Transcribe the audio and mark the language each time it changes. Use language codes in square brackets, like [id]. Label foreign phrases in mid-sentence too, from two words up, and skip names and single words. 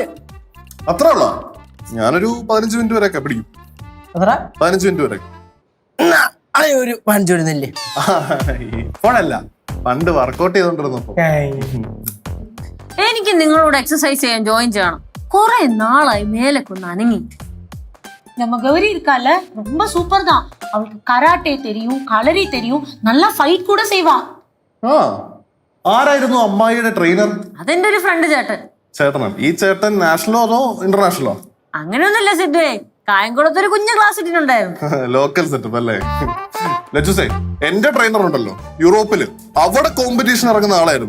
[ml] അത്ര ഉള്ളോ? ഞാനൊരു 15 മിനിറ്റ് വരെ പിടിക്കും. 15 മിനിറ്റ് വരെ. ഒരു 5 വരുന്നില്ലേ? ഇപ്പോഴല്ല, പണ്ട് വർക്കൗട്ട് ചെയ്തോണ്ടിരുന്നപ്പോ. എനിക്ക് നിങ്ങളോട് എക്സസൈസ് ചെയ്യാൻ ജോയിൻ ചെയ്യണം. കുറെ നാളായി മേലൊക്കെ ഒന്ന് അനങ്ങിട്ട്. [ta] நம்ம கௌரி இருக்கால, ரொம்ப சூப்பர் தான். அவளுக்கு கராட்டே தெரியும், களரி தெரியும், நல்லா ஃபைட் கூட செய்வா. [ml] ആരായിരുന്നു അമ്മായിയുടെ ട്രെയിനർ? അതെന്റെ ഒരു ഫ്രണ്ട് ചേട്ടൻ. ചേട്ടനാണ്. ഈ ചേട്ടൻ നാഷണലോ അതോ ഇന്റർനാഷണലോ? അങ്ങനെയൊന്നുമില്ല സിദ്ധുവേ, കായംകുളത്ത് ഒരു കുഞ്ഞു ക്ലാസ് ഇട്ടിട്ടുണ്ടായിരുന്നു. ലോക്കൽ സെറ്റപ്പ് അല്ലേ? ലച്ചുസേ, എന്റെ ട്രെയിനർ ഉണ്ടല്ലോ യൂറോപ്പില്, അവിടെ കോമ്പറ്റീഷൻ ഇറങ്ങുന്ന ആളായിരുന്നു.